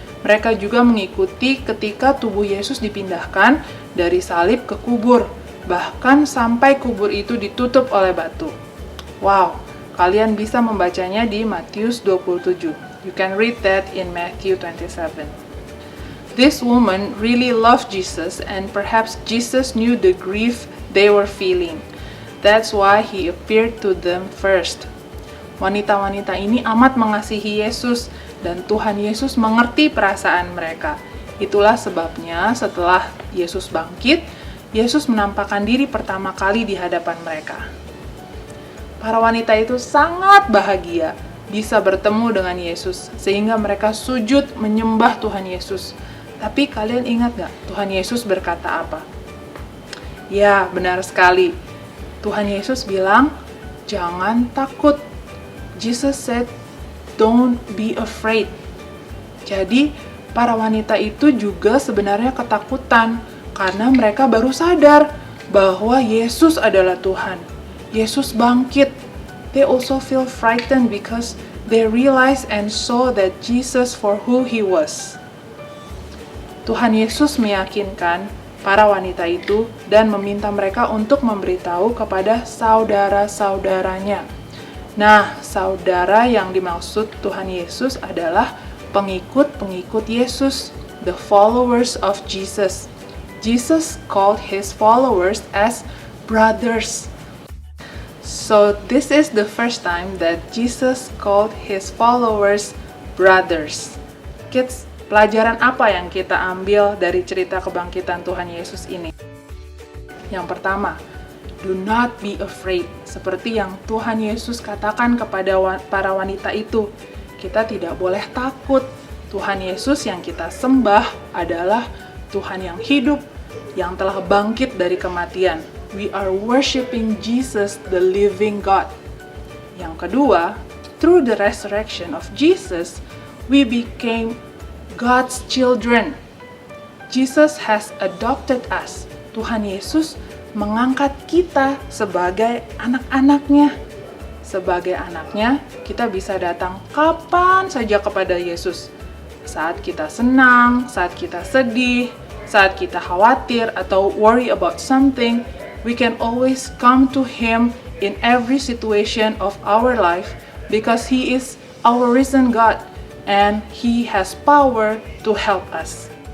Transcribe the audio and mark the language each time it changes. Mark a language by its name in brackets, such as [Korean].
[Indonesian] Mereka juga mengikuti ketika tubuh Yesus dipindahkan dari salib ke kubur, bahkan sampai kubur itu ditutup oleh batu. Wow, kalian bisa membacanya di Matius 27. [English] You can read that in Matthew 27. This woman really loved Jesus, and perhaps Jesus knew the grief they were feeling. That's why he appeared to them first. [Indonesian] Wanita-wanita ini amat mengasihi Yesus, dan Tuhan Yesus mengerti perasaan mereka. Itulah sebabnya setelah Yesus bangkit, Yesus menampakkan diri pertama kali di hadapan mereka. Para wanita itu sangat bahagia bisa bertemu dengan Yesus, sehingga mereka sujud menyembah Tuhan Yesus. Tapi kalian ingat gak Tuhan Yesus berkata apa? Ya, benar sekali. Tuhan Yesus bilang, jangan takut. [English] Jesus said, don't be afraid. [Indonesian] Jadi, para wanita itu juga sebenarnya ketakutan karena mereka baru sadar bahwa Yesus adalah Tuhan. Yesus bangkit. [English] They also feel frightened because they realized and saw that Jesus for who He was. [Indonesian] Tuhan Yesus meyakinkan para wanita itu dan meminta mereka untuk memberitahu kepada saudara-saudaranya. Nah, saudara yang dimaksud Tuhan Yesus adalah pengikut-pengikut Yesus, [English] the followers of Jesus. Jesus called His followers as brothers. So this is the first time that Jesus called His followers brothers. [Indonesian] Kids, pelajaran apa yang kita ambil dari cerita kebangkitan Tuhan Yesus ini? Yang pertama, [English] do not be afraid. [Indonesian] Seperti yang Tuhan Yesus katakan kepada para wanita itu, kita tidak boleh takut. Tuhan Yesus yang kita sembah adalah Tuhan yang hidup, yang telah bangkit dari kematian. [English] We are worshiping Jesus, the living God. [Indonesian] Yang kedua, [English] through the resurrection of Jesus, we became God's children. Jesus has adopted us. [Indonesian] Tuhan Yesus mengangkat kita sebagai anak-anaknya. Sebagai anaknya, kita bisa datang kapan saja kepada Yesus. Saat kita senang, saat kita sedih, saat kita khawatir atau [English] worry about something, we can always come to Him in every situation of our life because He is our risen God and He has power to help us.